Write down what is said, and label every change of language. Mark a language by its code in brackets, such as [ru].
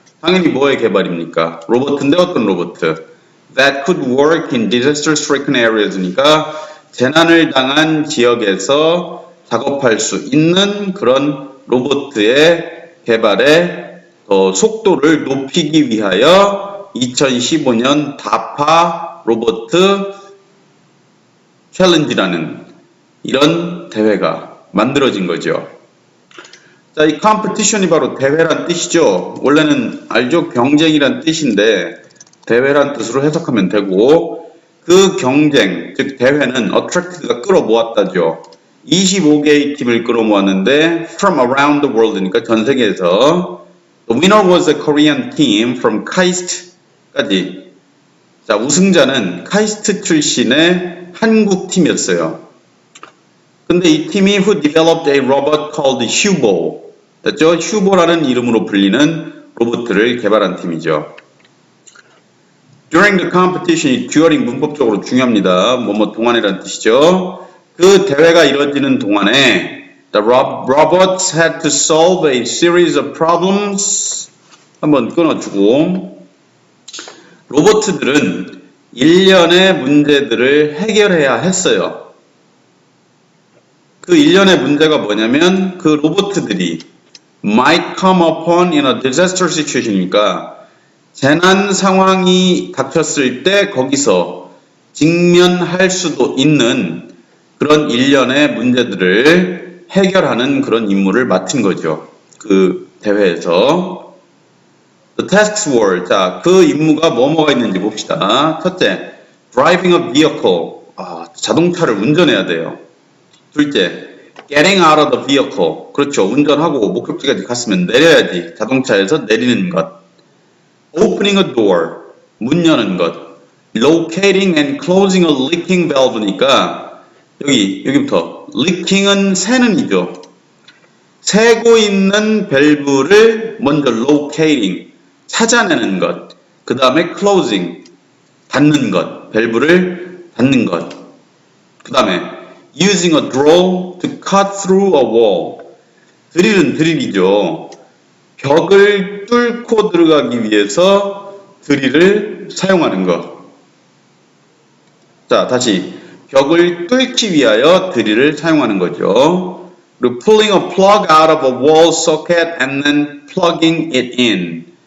[ko] 당연히 뭐의 개발입니까? 로봇인데 어떤 로봇? [en] That could work in disaster-stricken areas [ko] 니까 재난을 당한 지역에서 작업할 수 있는 그런 로봇의 개발의 속도를 높이기 위하여 2015년 DARPA 로봇 챌린지라는 이런 대회가 만들어진 거죠. 자, 이 컴피티션이 바로 대회란 뜻이죠. 원래는 알죠? 경쟁이란 뜻인데 대회란 뜻으로 해석하면 되고 그 경쟁, 즉 대회는 attract가 끌어모았다죠. 25개의 팀을 끌어모았는데 [en] from around the world니까 [ko] 전 세계에서 [en] The winner was a Korean team from KAIST까지. [ko] 자, 우승자는 카이스트 출신의 한국 팀이었어요. 근데 이 팀이 [en] who developed a robot called Hubo. [ko] 됐죠? 휴보라는 이름으로 불리는 로봇을 개발한 팀이죠. [en] During the competition, [ko] 이 듀어링 문법적으로 중요합니다. 뭐뭐 동안이라는 뜻이죠. 그 대회가 이루어지는 동안에 [en] the robots had to solve a series of problems. [ko] 한번 끊어주고 로봇들은 일련의 문제들을 해결해야 했어요. 그 일련의 문제가 뭐냐면 그 로봇들이 [en] might come upon in a disaster situation [ko] 이니까 재난 상황이 닥쳤을 때 거기서 직면할 수도 있는 그런 일련의 문제들을 해결하는 그런 임무를 맡은 거죠. 그 대회에서. [en] The tasks were, [ko] 자, 그 임무가 뭐뭐가 있는지 봅시다. [en] 첫째, driving a vehicle. [ko] 자동차를 운전해야 돼요. [en] 둘째, getting out of the vehicle. [ko] 그렇죠. 운전하고 목적지까지 갔으면 내려야지. 자동차에서 내리는 것. [en] opening a door. [ko] 문 여는 것. [en] locating and closing a leaking valve니까 [ko] 여기부터 leaking은 새는이죠. 새고 있는 밸브를 먼저 locating. 찾아내는 것. 그 다음에 closing. 닫는 것. 밸브를 닫는 것. 그 다음에 [en] using a drill to cut through a wall. [ko] 드릴은 드릴이죠. 벽을 뚫고 들어가기 위해서 드릴을 사용하는 것. 자, 다시 벽을 뚫기 위하여 드릴을 사용하는 거죠. 그리고 [en] pulling a plug out of a wall socket and then plugging it in.